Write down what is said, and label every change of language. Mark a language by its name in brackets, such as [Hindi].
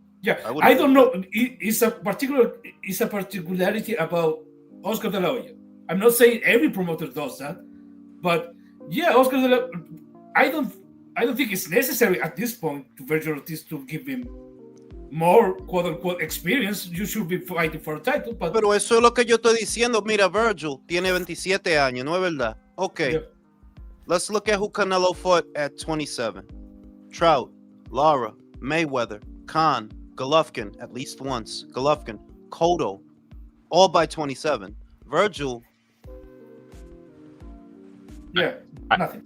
[English] Yeah, I don't know. It's a particularity about Oscar de la Hoya. I'm not saying every promoter does that, but yeah, Oscar de la. I don't think it's necessary at this point to Virgil Ortiz to give him more quote unquote experience. You should be fighting for a title, but. [Spanish] Pero eso es lo que yo estoy diciendo. Mira, Virgil tiene 27 años, ¿no es verdad? [English] Okay. Yeah. Let's look at who Canelo fought at 27. Trout, Lara, Mayweather, Khan, Golovkin, at least once. Golovkin, Cotto, all by 27. Virgil. Yeah, nothing.